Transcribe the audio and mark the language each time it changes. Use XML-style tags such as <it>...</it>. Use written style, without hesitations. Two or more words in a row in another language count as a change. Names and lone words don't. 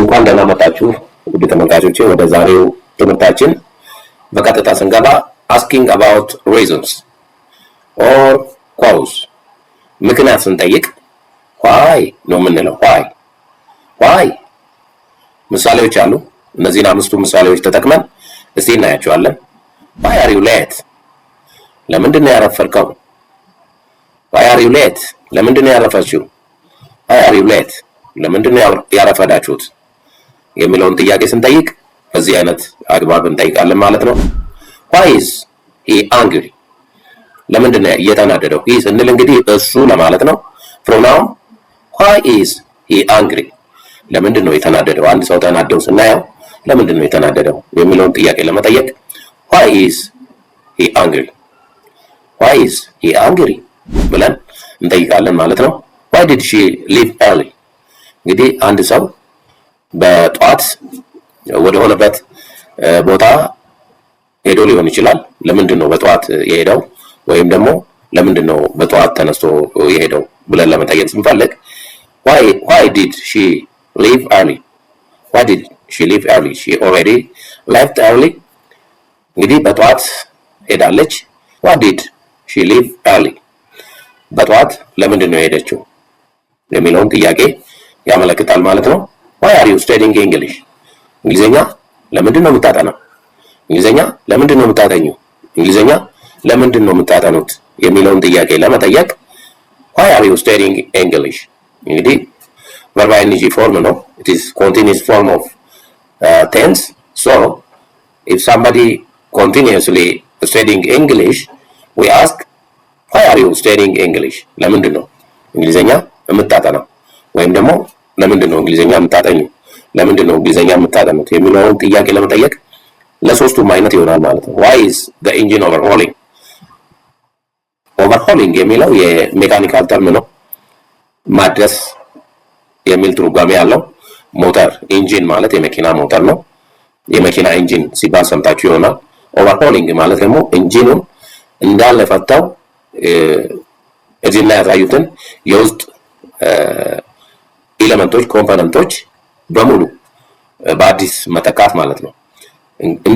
<am>እንኳን ደህና መጣችሁ ውድ ተመልካቾቼ። ወደ ዛሬው ትምህርታችን በቀጥታ ስንገባ</am> <en>asking about reasons or cause</en> <am>ምክንያት ስንጠይቅ why ነው የምንለው። why ምሳሌዎች አሉ። እነዚህን አምስቱ ምሳሌዎች ተጠቅመን እስቲ እናያቸዋለን።</am> <en>why are you late?</en> <am>ለምንድን ነው ያረፈድከው?</am> <en>why are you late?</en> <am>ለምንድን ነው ያረፈድሽው?</am> <en>why are you late?</en> <am>ለምንድን ነው ያረፈዳችሁት የሚለውን ጥያቄ ስንጠይቅ በዚህ አይነት አግባብ እንጠይቃለን ማለት ነው።</am> <en>why is he angry?</en> <am>ለምንድን ነው እየተናደደው? he ስንል እንግዲህ እሱ ለማለት ነው።</am> <en>pronoun why is he angry?</en> <am>ለምንድን ነው የተናደደው? አንድ ሰው ተናደው ስናየው ለምንድን ነው የተናደደው የሚለውን ጥያቄ ለመጠየቅ</am> <en>why is he angry? why is he angry</en> <am>ብለን እንጠይቃለን ማለት ነው።</am> <en>why did she leave early?</en> <am>እንግዲህ አንድ ሰው በጧት ወደ ሆነበት ቦታ ሄዶ ሊሆን ይችላል። ለምንድን ነው በጧት የሄደው ወይም ደግሞ ለምንድን ነው በጧት ተነስቶ የሄደው ብለን ለመጠየቅ ስንፈልግ</am> <en>why did she leave early? why did she leave early? she already left early.</en> <am>እንግዲህ በጧት ሄዳለች።</am> <en>why did she leave early?</en> <am>በጧት ለምንድን ነው የሄደችው የሚለውን ጥያቄ ያመለክታል ማለት ነው።</am> <en>why are you studying English?</en> <am>እንግሊዘኛ ለምንድን ነው የምታጠናው? እንግሊዘኛ ለምንድን ነው የምታጠኙ? እንግሊዘኛ ለምንድን ነው የምታጠኑት የሚለውን ጥያቄ ለመጠየቅ</am> <en>why are you studying English? እንግዲህ verb ing form ነው። it is continuous form of tense. so if somebody continuously studying English, we ask why are you studying English?</en> <am>ለምንድን ነው እንግሊዘኛ የምታጠናው ወይም ደግሞ ለምንድን ነው እንግሊዘኛ የምታጠኙ? ለምንድን ነው እንግሊዘኛ የምታጠኑት የሚለውን ጥያቄ ለመጠየቅ ለሶስቱም አይነት ይሆናል ማለት ነው።</am> <en>why is the engine overhauling?</en> <am>overhauling የሚለው የሜካኒካል ተርም ነው። ማድረስ የሚል ትርጓሜ ያለው ሞተር ኢንጂን ማለት የመኪና ሞተር ነው። የመኪና ኢንጂን ሲባል ሰምታችሁ ይሆናል። overhauling ማለት ደግሞ ኢንጂኑን እንዳለ ፈታው እዚህ ላይ ያሳዩትን የውስጥ ኤሌመንቶች ኮምፖነንቶች በሙሉ በአዲስ መተካት ማለት ነው። እንደ</am>